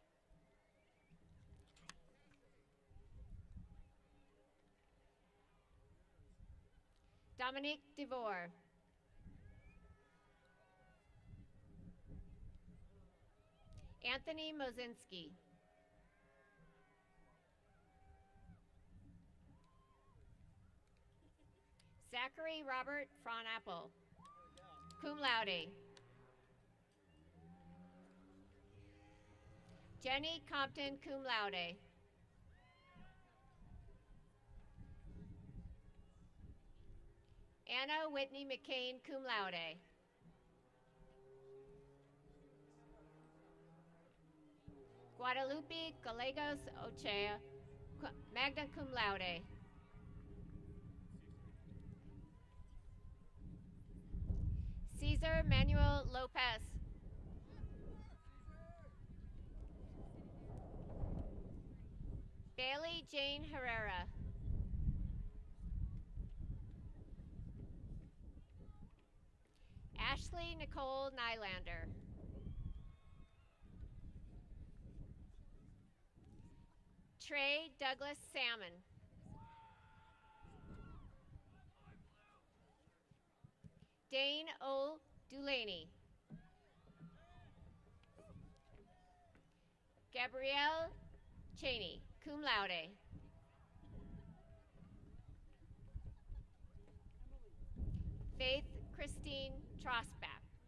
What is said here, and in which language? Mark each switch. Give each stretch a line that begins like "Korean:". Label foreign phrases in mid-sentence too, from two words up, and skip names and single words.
English: Dominique DeVore. Anthony Mozinski. Zachary Robert Fronapple,
Latin: cum laude.
English: Jenny Compton,
Latin: cum laude.
English: Anna Whitney McCain,
Latin: cum laude.
English: Guadalupe Gallegos Ochea,
Latin: magna cum laude.
English: Cesar Manuel Lopez. Bailey Jane Herrera. Ashley Nicole Nylander. Trey Douglas Salmon. Dane O. Dulaney. Gabrielle Cheney,
Latin: cum laude.
English: Faith Christine Trosbach.